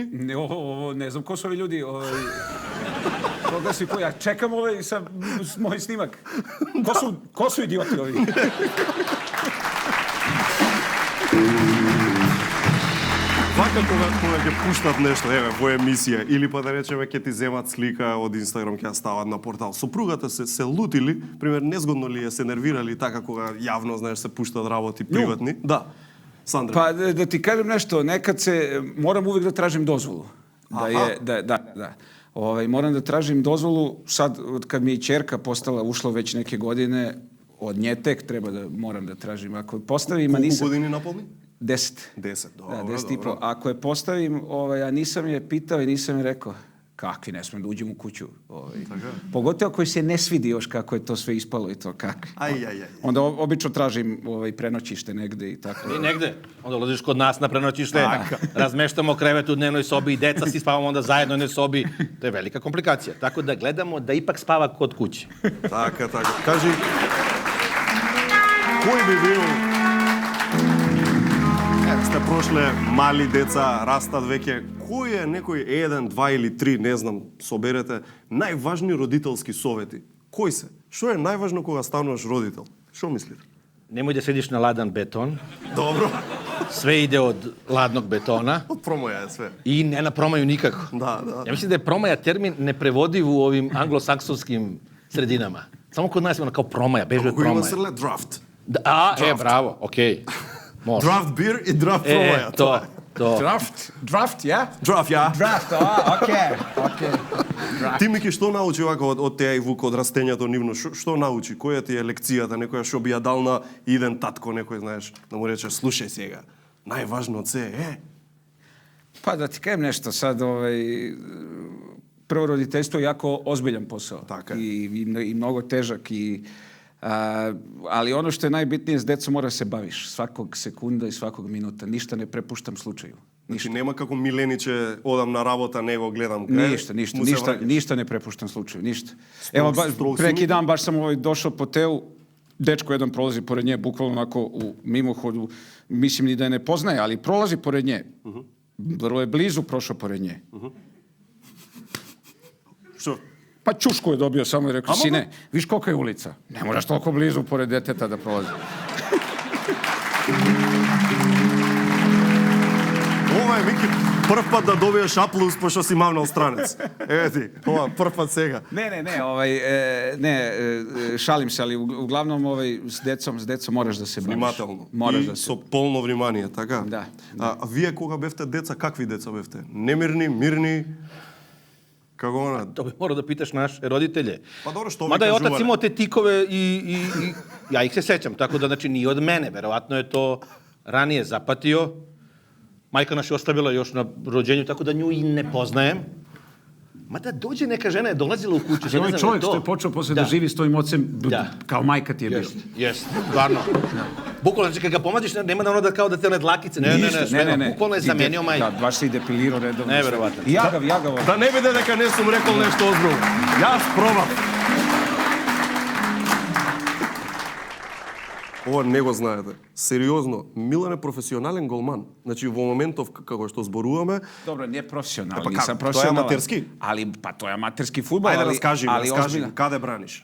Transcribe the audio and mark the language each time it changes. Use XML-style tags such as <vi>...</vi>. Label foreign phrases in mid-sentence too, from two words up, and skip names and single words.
<sr>Не знам ко su ovi ljudi.</sr> <mk>Koga si ja čekam moj snimak.</mk> <sr>Ko su idioti ovi?</sr> <mk>Вака кога ќе пуштат нешто, еве, во емисија, или па да речеме ќе ти земат слика од Инстаграм, ќе ја стават на портал. Сопругата се лутили, пример, незгодно ли е, се нервирали така кога јавно, знаеш, се пуштат работи приватни? Да. Сандра.</mk> <sr>Pa da ti kažem nešto, nekad moram uvijek da tražim dozvolu. Moram da tražim dozvolu, sad kad mi je ćerka ušla već neke godine, od nje tek moram da tražim. Ako postavim, a nisam...</sr> <mk>Koliko godini napolni? 10.</mk> <sr>10, dobro. Da, 10,5. Ako je postavim, a nisam je pitao i nisam je rekao, kakvi, ne smijem da uđem u kuću. Pogotovo ako se ne svidi još kako je to sve ispalo i to kakvi. Onda obično tražim prenoćište negde i tako. I negde. Onda ulaziš kod nas na prenoćište, razmeštamo krevet u dnevnoj sobi i deca si spavamo onda zajedno u jednoj sobi. To je velika komplikacija. Tako da gledamo da ipak spava kod kuće.</sr> <mk>Така. Кажи, кој би бил... Сте прошле мали деца, растат веќе. Кој е некој 1, 2 или 3, не знам, соберете, најважни родителски совети? Кој се? Што е најважно кога стануваш родител? Што мислите?</mk> <sr>Nemoj da sediš na ladan beton. Dobro. Sve ide od ladnog betona. Od promaja je sve. I ne na promaju nikako. Da. Ja mislim da je promaja termin neprevodiv u ovim anglosaksonskim sredinama. Samo kod nas je ono kao promaja, beže od promaja. Ima srle draft. Bravo, okej.</sr> <en>Draft beer</en> <sr>i draft promaja. To. Draft, ja? Draft, ja. Draft, okej.</sr> <mk>Ти, Мики, што научи вака од Теа и Вук, од растењето нивно? Што научи? Која ти е лекцијата? Некоја што би ја дал на иден татко, некој, знаеш, да му рече, слушај сега, најважно од се е...</mk> <sr>Pa da ti kažem nešto, sad prvo roditeljstvo je jako ozbiljan posao. I mnogo težak. Ali ono što je najbitnije, s decom mora se baviš. Svakog sekunda i svakog minuta. Ništa ne prepuštam slučaju.</sr> <mk>Значи нема како Милениче, одам на работа, не го гледам.</mk> <sr>Ništa ne prepuštam slučaju, ništa. Evo, preki dan baš sam došao po Teu, dečko jedan prolazi pored nje, bukvalno onako u mimohodu, mislim ni da je ne poznaje, ali prolazi pored nje. Vrlo je blizu prošao pored nje. Što? Pa čušku je dobio, samo je rekao, sine, viš kolika je ulica? Ne moraš toliko blizu pored deteta da prolazi.</sr> <mk>Ова е, Мики, прв пат да добиеш аплауз пошто си мавнал странец. Еве ти, ова прв пат сега.</mk> <sr>Ne, šalim se, ali uglavnom s decom moraš da se baviš.</sr> <mk>Внимателно. И со полно внимание, така? Да. А вие кога бевте деца, какви деца бевте? Немирни, мирни? Како она?</mk> <sr>To bi morao da pitaš naše roditelje. Pa dobro, što vi Mada je</sr> <mk>kažuvali?</mk> <sr>otac imao te tikove i ja ih se sećam, tako da znači nije od mene, verovatno je to ranije zapatio. Majka naš je ostavila još na rođenju, tako da nju i ne poznajem. Mada dođe neka žena je dolazila u kuću. Ovaj čovjek što je počeo posle da živi s tvojim ocem, kao majka ti je bio. Jest, stvarno. Bukvalno, znači kad ga pomadiš, nema da ono da kao da te one dlakice, ne, bukvalno je zamenio majku. Da, baš se i depilirao redovno. Neverovatno. I ja ga. Da ne bide neka ne sam rekao nešto ozbiljno. Ja sprobam.</sr> <mk>Ова не го знаете. Сериозно, Милан е професионален голман. Значи во моментов како што зборуваме... Добро, не професионален, па,</mk> <sr>нисам</sr> <mk>професионален. професионален. Тоа е аматерски? Али, па тоа е аматерски фудбал. Ајде, раскажи, каде браниш?</mk>